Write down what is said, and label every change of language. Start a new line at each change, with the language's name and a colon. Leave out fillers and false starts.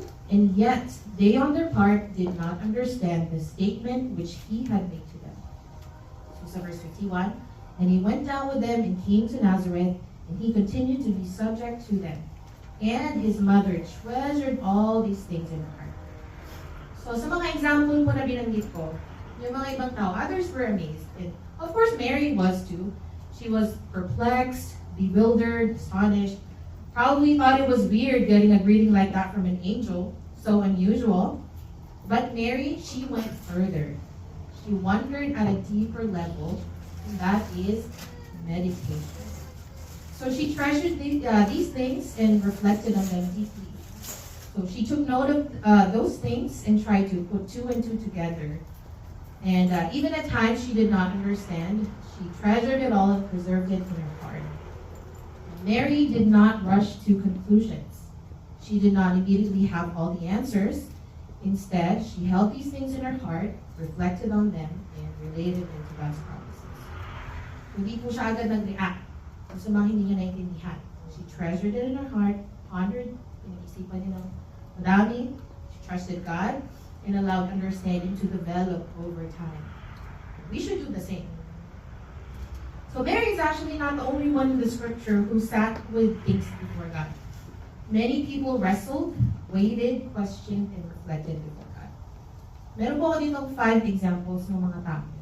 English: And yet, they on their part did not understand the statement which he had made to them. So verse 51, and he went down with them and came to Nazareth, and he continued to be subject to them. And his mother treasured all these things in her heart.
Filipino: So sa mga example po na binanggit ko, yung mga ibang tao,
English: others were amazed. And of course, Mary was too. She was perplexed, bewildered, astonished, probably thought it was weird getting a greeting like that from an angel, so unusual. But Mary, she went further. She wondered at a deeper level, and that is meditation. So she treasured these things and reflected on them deeply. So she took note of those things and tried to put two and two together. And even at times she did not understand, she treasured it all and preserved it in her heart. Mary did not rush to conclusions. She did not immediately have all the answers. Instead, she held these things in her heart, reflected on them, and related them to God's promises.
Filipino: Hindi po siya agad nag-react sa mga hindi niya naintindihan.
English: She treasured it in her heart, pondered,
Filipino: pinag-isipan niya ng madami.
English: She trusted God, and allowed understanding to develop over time. We should do the same. So Mary is actually not the only one in the scripture who sat with things before God. Many people wrestled, waited, questioned, and reflected before God.
Filipino: Meron po ako ditong 5 examples ng mga tao.